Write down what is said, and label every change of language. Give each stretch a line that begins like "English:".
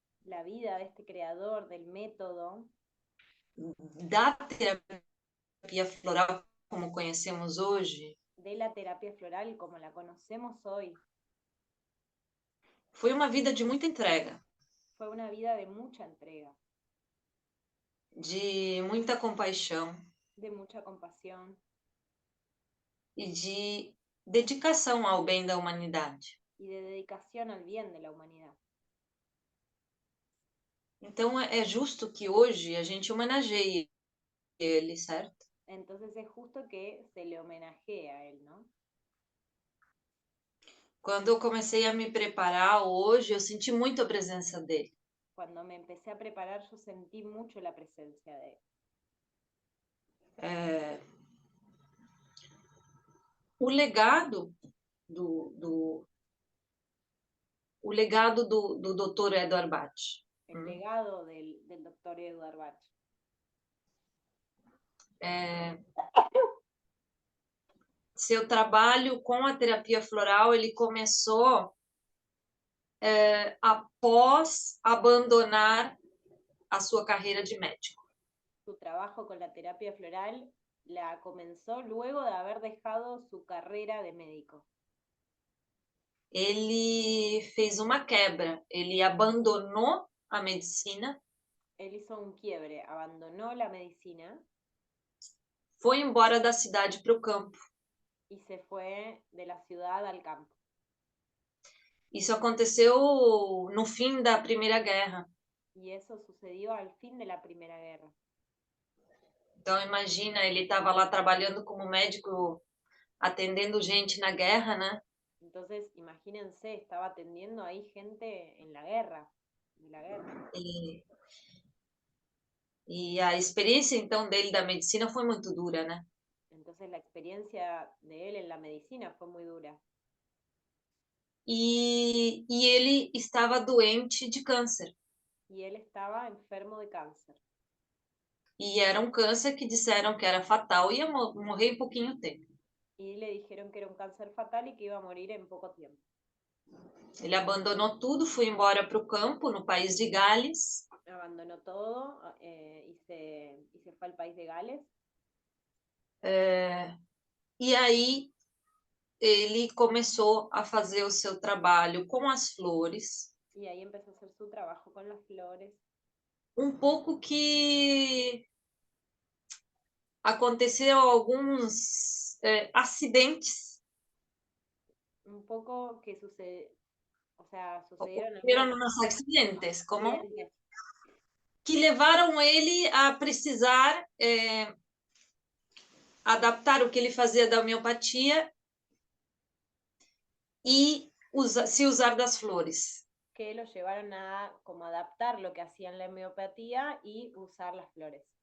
Spanish: La vida de este creador del método,
Portuguese: da terapia floral como conhecemos hoje,
Spanish: de la terapia floral como la conocemos hoy,
Portuguese: foi uma vida de muita entrega,
Spanish: fue una vida de mucha entrega,
Portuguese: de muita compaixão
Spanish: de mucha compasión
Portuguese: e de dedicação ao bem da humanidade.
Spanish: y de dedicación al bien de la humanidad.
Portuguese: Então é justo que hoje a gente homenageie ele, certo?
Spanish: Entonces es justo que se le homenajee a él, ¿no?
Portuguese: Quando eu comecei a me preparar hoje, eu senti muito a presença dele.
Spanish: Cuando me empecé a preparar, yo sentí mucho la presencia de él.
Portuguese: O legado o legado do Dr. Edward Bach.
Spanish: El legado del doctor Edward Bach.
Portuguese: seu trabalho com a terapia floral, ele começou após abandonar a sua carreira de médico.
Spanish: Su trabajo con la terapia floral la comenzó luego de haber dejado su carrera de médico.
Portuguese: Ele fez uma quebra, ele abandonou a medicina,
Spanish: Él hizo un quiebre, abandonó la medicina
Portuguese: foi embora da cidade para o campo.
Spanish: y se fue de la ciudad al campo.
Portuguese: Isso aconteceu no fim da Primeira Guerra.
Spanish: Y eso sucedió al fin de la Primera Guerra.
Portuguese: Então, imagina, ele estava lá trabalhando como médico, atendendo gente na guerra, né?
Spanish: Entonces, imagínense, estaba atendiendo ahí gente en la guerra, de la guerra.
Portuguese: E a experiência, então, dele da medicina foi muito dura, né?
Spanish: Entonces, la experiencia de él en la medicina fue muy dura.
Portuguese: E ele estava doente de câncer.
Spanish: Y él estaba enfermo de cáncer.
Portuguese: E era um câncer que disseram que era fatal e ia morrer em pouquinho tempo.
Spanish: Y le dijeron que era un cáncer fatal y que iba a morir en poco tiempo.
Portuguese: Ele abandonou tudo, foi embora para o campo, no país de Gales.
Spanish: Abandonó todo y se fue al país de Gales.
Portuguese: E aí ele começou a fazer o seu trabalho com as flores.
Spanish: Y ahí empezó a hacer su trabajo con las flores.
Portuguese: Um pouco que aconteceu alguns acidentes.
Spanish: Un poco que sucede, o sea, sucedieron
Portuguese: Ocorreram
Spanish: algunos
Portuguese: uns acidentes, como
Spanish: accidentes
Portuguese: que levaram ele a precisar adaptar o que ele fazia da homeopatia e se usar das flores.
Spanish: que lo llevaron a como adaptar lo que hacía en la homeopatía y usar las flores.